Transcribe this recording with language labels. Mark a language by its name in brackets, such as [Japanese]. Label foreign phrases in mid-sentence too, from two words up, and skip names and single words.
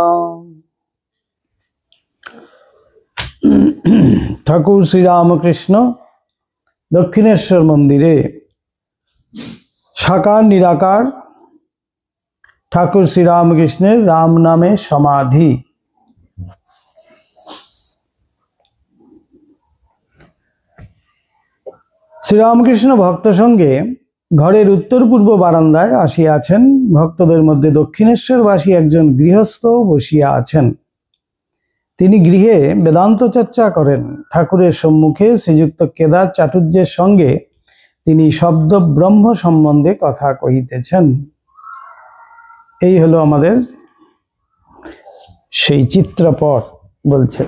[Bangla] ঠাকুর শ্রী রামকৃষ্ণ দক্ষিণেশ্বর মন্দিরে সাকার নিরাকার ঠাকুর শ্রী রামকৃষ্ণের রাম নামে সমাধি। শ্রীরামকৃষ্ণ ভক্ত সঙ্গে ঘরের উত্তর পূর্ব বারান্দায় আসিয়াছেন। भक्तদের মধ্যে দক্ষিণেশ্বরবাসী একজন গৃহস্থ বসিয়া আছেন। তিনি গৃহে বেদান্ত চর্চা করেন। ঠাকুরের সম্মুখে শ্রীযুক্ত কেদার চাটুর্যের সঙ্গে তিনি শব্দ ব্রহ্ম সম্বন্ধে কথা কহিতেছেন। এই হলো আমাদের সেই চিত্রপট বলছে।